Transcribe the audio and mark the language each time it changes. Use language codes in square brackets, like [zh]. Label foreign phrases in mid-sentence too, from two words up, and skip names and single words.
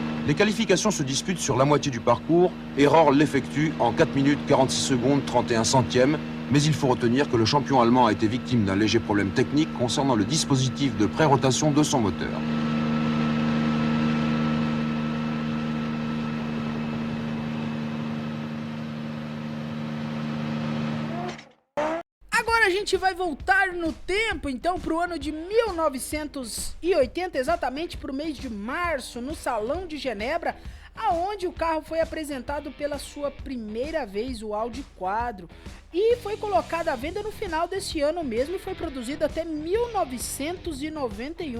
[fr] Les qualifications se disputent sur la moitié du parcours et Rohr l'effectue en 4 minutes 46 secondes 31 centièmes, mais il faut retenir que le champion allemand a été victime d'un léger problème technique concernant le dispositif de pré-rotation de son moteur. [pt] Agora a gente vai voltar no tempo, então, pro ano de 1980, exatamente pro mês de março, no Salão de Genebra, aonde o carro foi apresentado pela sua primeira vez, o Audi Quattro, e foi colocado à venda no final desse ano mesmo e foi produzido até 1991.